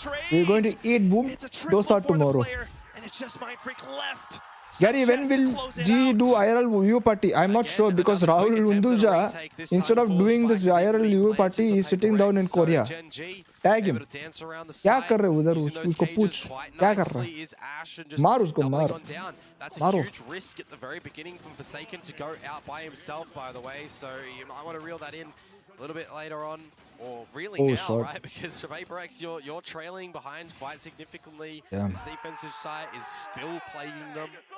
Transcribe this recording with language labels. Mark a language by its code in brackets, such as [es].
[en] We're going to eat boom dosa tomorrow. And it's just Mindfreak left. Gary, when will G do IRL view party? I'm not sure because Rahul Undulja, instead of doing this IRL view party, he's sitting down in Korea. Tag him. [hi] क्या कर रहे हो उधर उसको पूछ क्या कर रहा है मार उसको मार [en] That's a [hi] मारो [en] huge risk at the very beginning from Forsaken to go out by himself, by the way, so you might want to reel that in a little bit later on, or reeling now, short. right? Because for PRX, you're trailing behind quite significantly. Yeah. This defensive side is still plaguing them.